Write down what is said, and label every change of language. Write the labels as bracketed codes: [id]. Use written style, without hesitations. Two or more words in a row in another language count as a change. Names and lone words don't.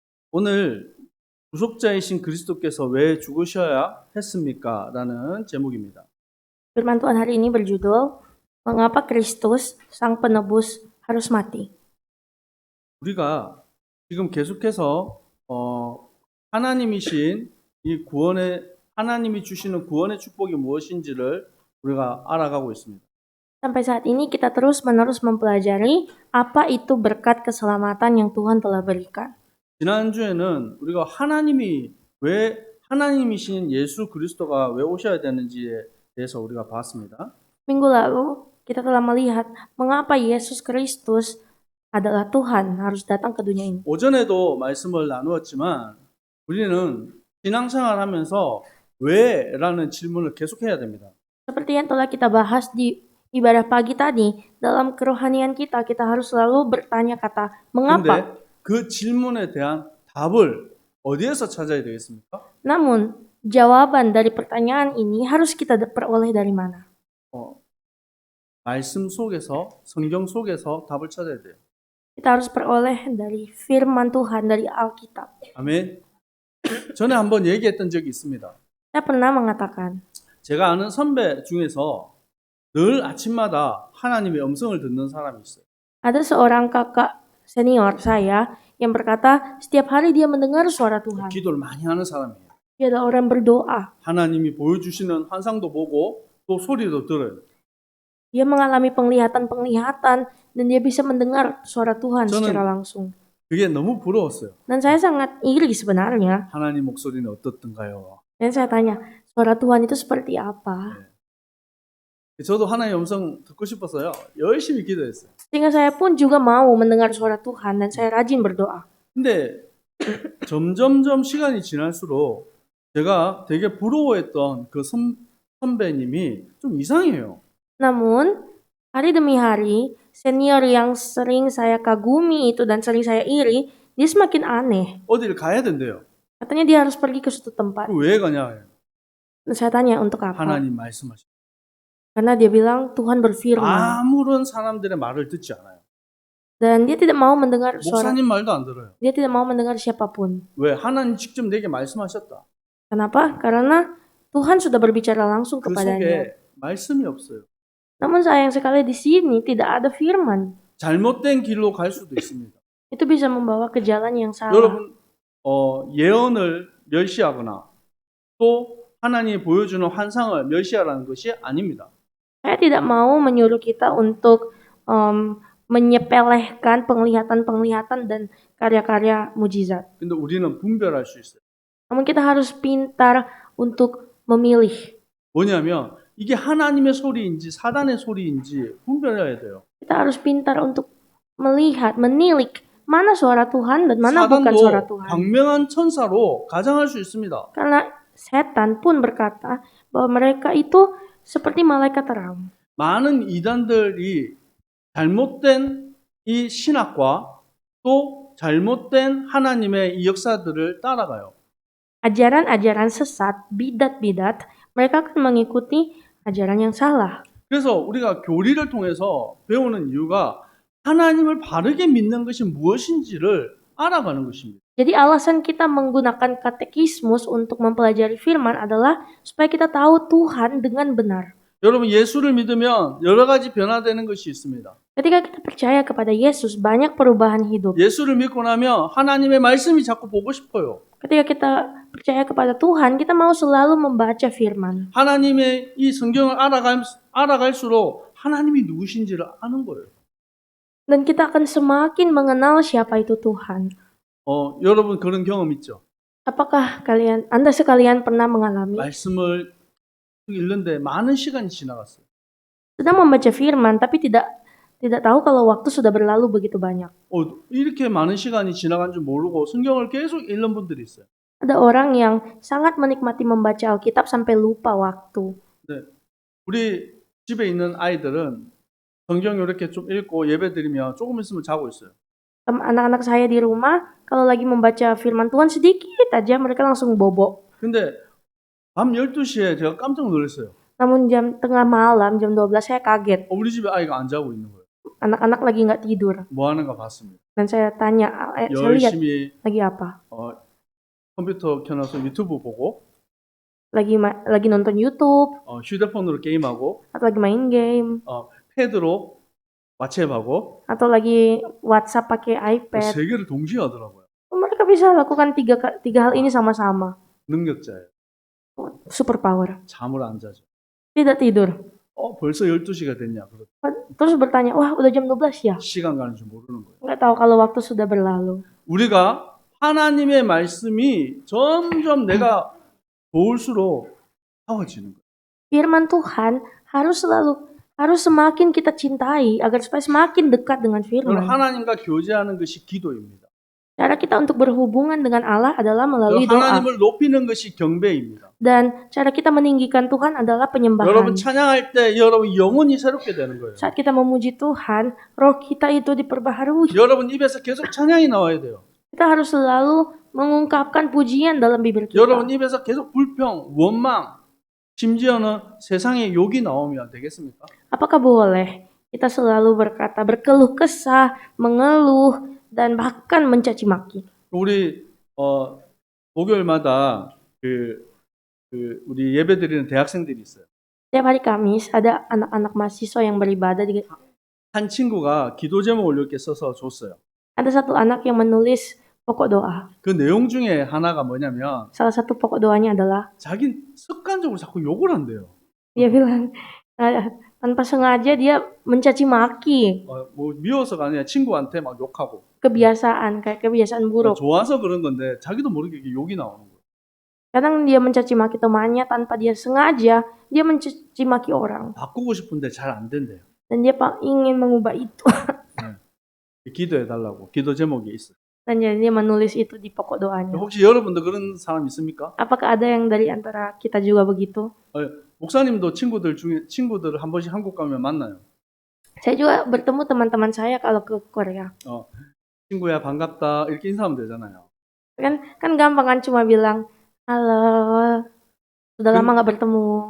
[ko] 오늘 구속자이신 그리스도께서 왜 죽으셔야 했습니까? 라는 제목입니다. [id] Firman Tuhan hari ini berjudul, Mengapa Kristus, Sang Penebus, harus mati? [ko] 우리가 지금 계속해서 하나님이신 이 하나님이 주시는 구원의 축복이 무엇인지를 우리가 알아가고 있습니다. [id] Sampai saat ini kita terus-menerus mempelajari apa itu berkat keselamatan yang Tuhan telah berikan. [ko] 지난주에는 우리가 왜 하나님이신 예수 그리스도가 왜 오셔야 되는지에 대해서 우리가 봤습니다. [id] Minggu lalu, kita telah melihat mengapa Yesus Kristus adalah Tuhan harus datang ke dunia ini. [ko] 오전에도 말씀을 나누었지만 우리는 신앙생활 하면서 왜라는 질문을 계속해야 됩니다. [id] Seperti yang telah kita bahas di ibadah pagi tadi, dalam kerohanian kita harus selalu bertanya kata mengapa. [ko] 근데 그 질문에 대한 답을 어디에서 찾아야 되겠습니까? [id] Namun, jawaban dari pertanyaan ini harus kita peroleh dari mana? [ko] 말씀 속에서, 성경 속에서 답을 찾아야 돼요. [id] Kita harus peroleh dari firman Tuhan, dari Alkitab. [ko] 아멘. 전에 한번 얘기했던 적이 있습니다. [id] Saya pernah mengatakan, [ko] 제가 아는 선배 중에서 늘 아침마다 하나님의 음성을 듣는 사람이 있어요. [id] ada seorang kakak senior saya yang berkata setiap hari dia mendengar suara Tuhan. [ko] 기도를 많이 하는 사람이에요. [id] Dia adalah orang berdoa. [ko] 하나님이 보여주시는 환상도 보고 또 소리도 들어요. [id] Dia mengalami penglihatan-penglihatan dan dia bisa mendengar suara Tuhan secara langsung. [ko] 그게 너무 부러웠어요. [id] Dan saya sangat iri sebenarnya. [ko] 하나님 목소리는 어떻던가요? [id] Dan saya tanya, suara Tuhan itu seperti apa? [ko] 저도 하나님의 음성 듣고 싶어서요. 열심히 기도했어요. [id] Sehingga saya pun juga mau mendengar suara Tuhan dan saya rajin berdoa. [ko] 근데 점점점 시간이 지날수록 제가 되게 부러워했던 그 선배님이 좀 이상해요. [id] Namun, hari demi hari, senior yang sering saya kagumi itu dan sering saya iri, dia semakin aneh. [ko] 어디를 가야 된대요. [id] Katanya dia harus pergi ke suatu tempat. [ko] 왜 가냐? [id] Dan saya tanya untuk apa? [ko] 하나님 말씀하시고. [id] Karena dia bilang Tuhan berfirman. [ko] 아무런 사람들의 말을 듣지 않아요. [id] Dan dia tidak mau mendengar suara. [ko] 목사님 말도 안 들어요. [id] Dia tidak mau mendengar siapapun. [ko] 왜? 하나님 직접 내게 말씀하셨다. [id] Kenapa? Karena Tuhan sudah berbicara langsung [ko] 그 [id] kepadanya. [ko] 속에 말씀이 없어요. [id] Namun sayang sekali di sini tidak ada firman. [ko] 잘못된 길로 갈 수도 있습니다. [id] Itu bisa membawa ke jalan yang salah. [ko] 여러분, 예언을 멸시하거나 또 하나님이 보여주는 환상을 멸시하라는 것이 아닙니다. [id] Saya tidak mau menyuruh kita untuk menyepelekan penglihatan-penglihatan dan karya-karya mujizat. [ko] 근데 우리는 분별할 수 있어요. [id] Namun kita harus pintar untuk memilih. [ko] 뭐냐면 이게 하나님의 소리인지 사단의 소리인지 분별해야 돼요. [id] Kita harus pintar untuk melihat, menilik mana suara Tuhan dan mana bukan suara [ko] 사단도 [id] Tuhan. [ko] 광명한 천사로 가장할 수 있습니다. [id] Karena setan pun berkata bahwa mereka itu seperti malaikat terang. [ko] 많은 이단들이 잘못된 이 신학과 또 잘못된 하나님의 이 역사들을 따라가요. [id] Ajaran-ajaran sesat, bidat-bidat, mereka akan mengikuti ajaran yang salah. [ko] 그래서 우리가 교리를 통해서 배우는 이유가 하나님을 바르게 믿는 것이 무엇인지를 알아가는 것입니다. [id] Jadi alasan kita menggunakan katekismus untuk mempelajari firman adalah supaya kita tahu Tuhan dengan benar. [ko] 여러분 예수를 믿으면 여러 가지 변화되는 것이 있습니다. [id] Ketika kita percaya kepada Yesus, banyak perubahan hidup. [ko] 예수를 믿고 나면 하나님의 말씀이 자꾸 보고 싶어요. [id] Ketika kita percaya kepada Tuhan, kita mau selalu membaca firman. [ko] 하나님의 이 성경을 알아갈수록 하나님이 누구신지를 아는 거예요. [id] Dan kita akan semakin mengenal siapa itu Tuhan. [ko] 여러분 그런 경험 있죠? [id] Apakah Anda sekalian pernah mengalami? [ko] 말씀을 읽는데 많은 시간이 지나갔어요. [id] Sedang membaca firman, tapi tidak tahu kalau waktu sudah berlalu begitu banyak. [ko] 이렇게 많은 시간이 지나간 줄 모르고 성경을 계속 읽는 분들이 있어요. [id] Ada orang yang sangat menikmati membaca Alkitab sampai lupa waktu. [ko] 네, 우리 집에 있는 아이들은 성경 이렇게 좀 읽고 예배 드리면 조금 있으면 자고 있어요. [id] Anak-anak saya di rumah, kalau lagi membaca firman Tuhan sedikit aja mereka langsung bobo. [ko] 근데 밤 12시에 제가 깜짝 놀랐어요. [id] Namun jam tengah malam, jam 12 saya kaget. [ko] 우리 집에 아이가 안 자고 있는 거예요. [id] anak-anak lagi nggak tidur. [ko] 뭐 하는가 봤습니다. [id] Dan saya tanya, saya lihat [ko] 열심히 [id] lagi apa? [ko] 컴퓨터 켜놔서 유튜브 보고 [id] Lagi nonton YouTube [ko] 휴대폰으로 게임하고 [id] atau lagi main game [ko] 패드로 왓츠앱하고 [id] atau lagi WhatsApp pakai iPad. [ko] 세 개를 동시에 하더라고요. [id] Mereka bisa lakukan tiga hal ini sama-sama. [ko] 능력자예요. [id] Superpower. [ko] 잠을 안 자죠. [id] Tidak tidur. [ko] 벌써 12시가 됐냐. [id] Terus bertanya, wah udah jam 12 ya? [ko] 시간 가는 줄 모르는 거예요. [id] Nggak tahu kalau waktu sudah berlalu. [ko] 우리가 하나님의 말씀이 점점 내가 좋을수록 차워지는 거예요. [id] Firman Tuhan harus semakin kita cintai agar supaya semakin dekat dengan [ko] 그럼 [id] firman. [ko] 하나님과 교제하는 것이 기도입니다. [id] Cara kita untuk berhubungan dengan Allah adalah melalui [ko] 그럼 [id] doa. [ko] 하나님을 높이는 것이 경배입니다. [id] Dan cara kita meninggikan Tuhan adalah penyembahan. [ko] 여러분 찬양할 때 여러분 영혼이 새롭게 되는 거예요. [id] Saat kita memuji Tuhan, roh kita itu diperbaharui. [ko] 여러분 입에서 계속 찬양이 나와야 돼요. [id] Kita harus selalu mengungkapkan pujian dalam bibir kita. [ko] 여러분 입에서 계속 불평, 원망, 심지어는 세상의 욕이 나오면 되겠습니까? [id] Apakah boleh kita selalu berkata, berkeluh kesah, mengeluh, dan bahkan mencaci maki? [ko] 우리 목요일마다 우리 예배드리는 대학생들이 있어요. [id] Setiap hari Kamis ada anak-anak mahasiswa yang beribadah di [ko] 한 친구가 기도 제목을 이렇게 써서 줬어요. [id] ada satu anak yang menulis pokok doa. [ko] 그 내용 중에 하나가 뭐냐면 [id] Salah satu pokok doanya adalah [ko] 자기 습관적으로 자꾸 욕을 한대요. [id] dia bilang tanpa sengaja dia mencaci maki, [ko] 뭐 미워서가 아니라 친구한테 막 욕하고 [id] kebiasaan kayak kebiasaan buruk. [ko] 좋아서 그런 건데 자기도 모르게 이렇게 욕이 나오는 거예요. [id] Kadang dia mencaci maki temannya tanpa dia sengaja, dia mencaci maki orang [ko] 바꾸고 싶은데 잘 안 된대요. [id] dan dia ingin mengubah itu. [ko] 기도해 달라고 기도 제목이 있어요. [id] Dan jadi dia menulis itu di pokok doanya. [ko] 혹시 여러분도 그런 사람 있습니까? [id] Apakah ada yang dari antara kita juga begitu? [ko] 목사님도 친구들을 한 번씩 한국 가면 만나요. [id] Saya juga bertemu teman-teman saya kalau ke Korea. [ko] 친구야 반갑다 이렇게 인사하면 되잖아요. [id] Kan gampang kan cuma bilang halo, sudah lama nggak bertemu.